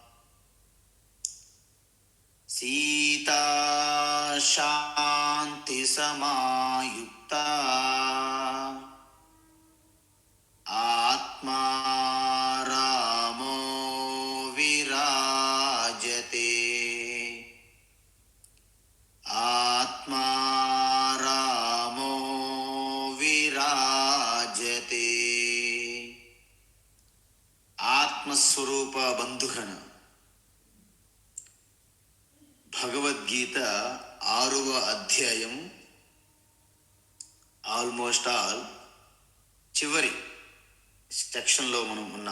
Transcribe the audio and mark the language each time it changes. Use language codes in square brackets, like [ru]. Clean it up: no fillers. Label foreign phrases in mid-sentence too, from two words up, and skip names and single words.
[sa] सीता शान्तिसमायुक्ता आत्मा रामो विराजते। आत्मा रामो विराजते। [te] ఆత్మస్వరూప బంధుగణ భగవద్గీత 6వ అధ్యాయం [en] almost all [te] చివరి సెక్షన్లో మనం ఉన్నాం.